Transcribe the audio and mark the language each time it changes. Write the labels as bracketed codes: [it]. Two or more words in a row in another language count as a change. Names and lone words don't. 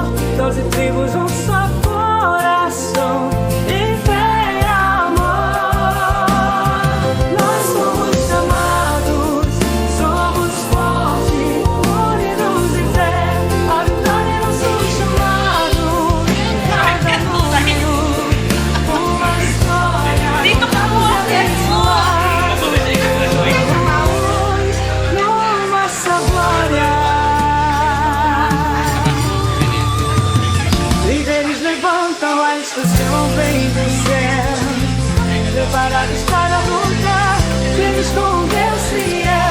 [pt] 12 tribos, só coração, de fé e amor. Nós somos chamados, somos fortes, unidos em fé. A vitória é nosso chamado. Cada uma história. [tl] Dito ka mo! [pt] Líderes levantam a estação, vem do céu, preparados para lutar, firmes com Deus fiel.